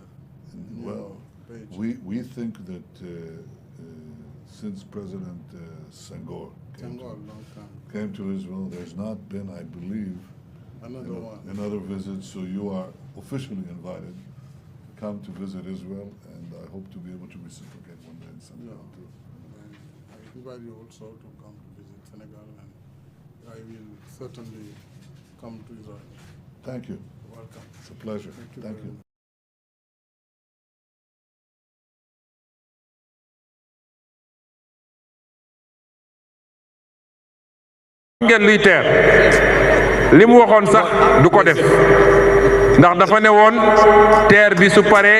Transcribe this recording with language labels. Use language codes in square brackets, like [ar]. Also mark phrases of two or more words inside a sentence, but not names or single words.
[en] Well, we think that since President Senghor came to Israel, there's not been, I believe, another visit, so you are officially invited to come to visit Israel, and I hope to be able to reciprocate one day in Senegal too. I invite you also to come to visit Senegal, and I will certainly come to Israel. Thank you. You're welcome. It's a pleasure. Thank you. [wo] ngeen luy teer li mu waxoon sax du ko def ndax dafa ne woon teer bi su paree